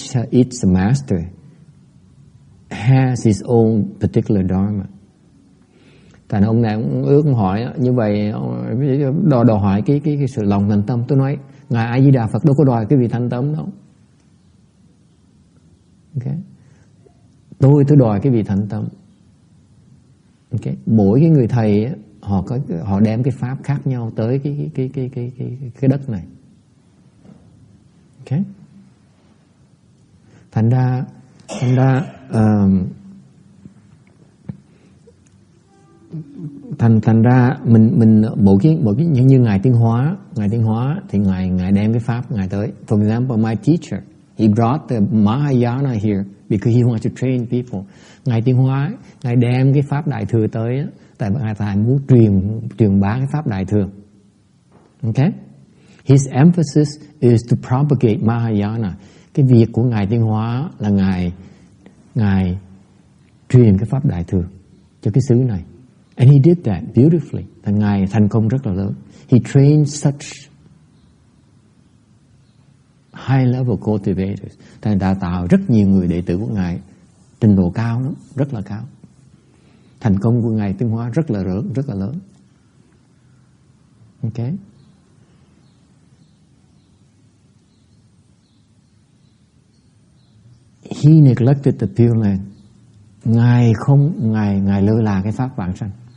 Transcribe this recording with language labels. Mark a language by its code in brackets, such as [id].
[en] Each master has his own particular Dharma. [vi] Thành ông này cũng ước hỏi như vậy, đòi hỏi cái sự lòng thành tâm. Tôi nói ngài A Di Đà Phật đâu có đòi cái vị thành tâm đâu. Okay. Tôi đòi cái vị thành tâm. Okay. Mỗi cái người thầy họ đem cái pháp khác nhau tới cái đất này. Okay. Thành ra mình một cái như ngài Tiến Hóa thì ngài đem cái pháp ngài tới. [en] For example, my teacher, he brought the Mahayana here because he wants to train people. [vi] Ngài Tiến Hóa, ngài đem cái pháp đại thừa tới tại ngài muốn truyền bá cái pháp đại thừa. [en] Okay? His emphasis is to propagate Mahayana. [vi] Cái việc của ngài Tiến Hóa là ngài truyền cái pháp đại thừa cho cái xứ này. [en] And he did that beautifully. [vi] Và ngài thành công rất là lớn. [en] He trained such high level cultivators. [vi] Ngài đã tạo rất nhiều người đệ tử của ngài trình độ cao lắm, rất là cao. Thành công của ngài Tiến Hóa rất là lớn. [en] Okay. He neglected the Pure Land. [vi] Ngài lơ là cái pháp vãng sanh.